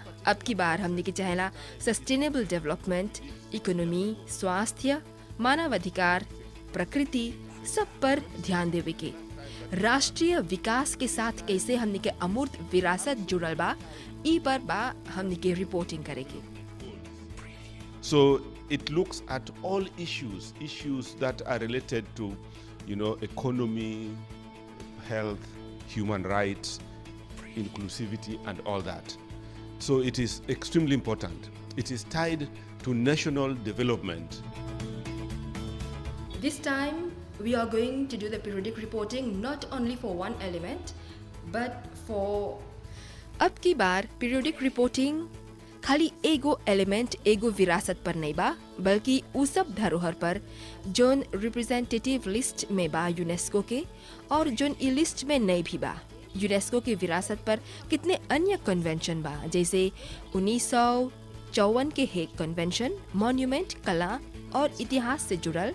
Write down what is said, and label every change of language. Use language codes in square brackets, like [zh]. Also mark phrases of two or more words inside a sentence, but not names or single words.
[bho] अब की बार हमने के चाहेला [en] sustainable development, [bho] इकोनॉमी, स्वास्थ्य, मानवाधिकार, प्रकृति सब पर ध्यान देवे के। राष्ट्रीय विकास के साथ कैसे हमने के अमूर्त विरासत जुड़ल बा, ई पर बा हमने के रिपोर्टिंग करेगी। [en] So it looks at all issues that are related to, economy, health, human rights, inclusivity, and all that. So it is extremely important. It is tied to national development. This time we are going to do the periodic reporting not only for one element, but for [bho] अब की बार [en] periodic reporting [bho] खाली एगो एलिमेंट एगो विरासत पर नहीं बा, बल्कि उ सब धरोहर पर जोन [en] representative list [bho] में बा यूनेस्को के और जोन ई लिस्ट में नहीं भी बा। यूनेस्को की विरासत पर कितने अन्य कन्वेंशन बा, जैसे 1954 के हेग कन्वेंशन मॉन्यूमेंट कला और इतिहास से जुड़ल,